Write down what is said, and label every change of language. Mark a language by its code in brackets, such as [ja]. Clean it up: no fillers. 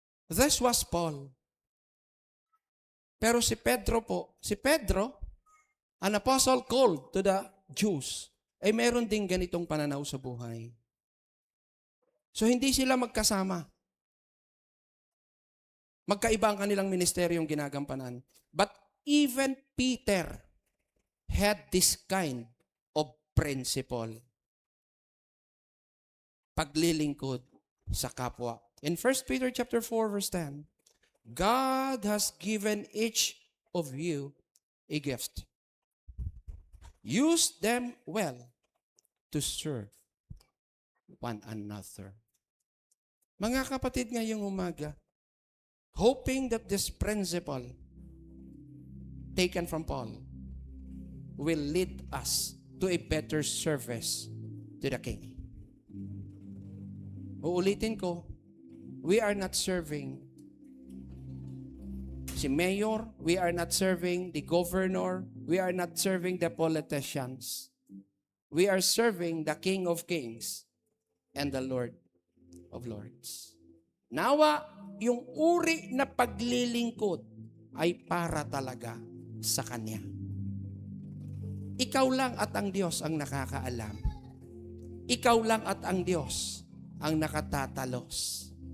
[en] This was Paul. [tl] Pero si Pedro, [en] an apostle called to the Jews, [tl] ay meron ding ganitong pananaw sa buhay. So hindi sila magkasama. Magkaiba ang kanilang ministeryong ginagampanan. [en] But even Peter had this kind of principle. [tl] Paglilingkod sa kapwa. [en] In 1 Peter chapter 4 verse 10, God has given each of you a gift. Use them well to serve one another. [tl] Mga kapatid, ngayong umaga, [en] hoping that this principle taken from Paul will lead us to a better service to the King. [tl] Uulitin ko, [en] we are not serving si mayor, we are not serving the governor, we are not serving the politicians. We are serving the King of Kings and the Lord of Lords. [tl] Nawa, yung uri na paglilingkod ay para talaga sa Kanya. Ikaw lang at ang Diyos ang nakakaalam. Ikaw lang at ang Diyos ang nakatatalos.